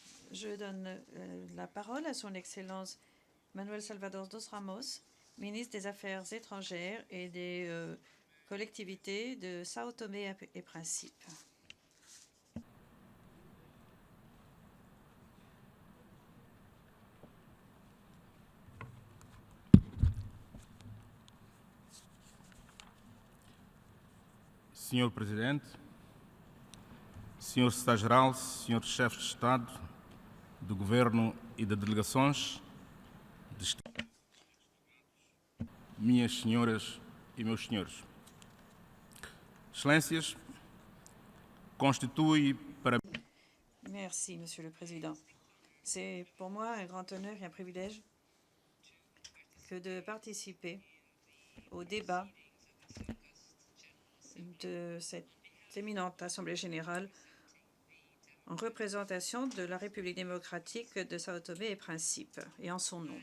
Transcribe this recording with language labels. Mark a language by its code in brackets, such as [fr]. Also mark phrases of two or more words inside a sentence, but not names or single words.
[fr] Je donne la parole à son Excellence Manuel Salvador dos Ramos, ministre des Affaires étrangères et des collectivités de Sao Tomé et Principe. [pt] Senhor Presidente, Senhor Secretário-Geral, Senhores Chefes de Estado, do Governo e de Delegações, minhas senhoras e meus senhores. Excelências, constitui para [fr] Merci, Monsieur le Président. C'est pour moi un grand honneur et un privilège que de participer au débat de cette éminente Assemblée générale en représentation de la République démocratique de Sao Tomé et Principe et en son nom.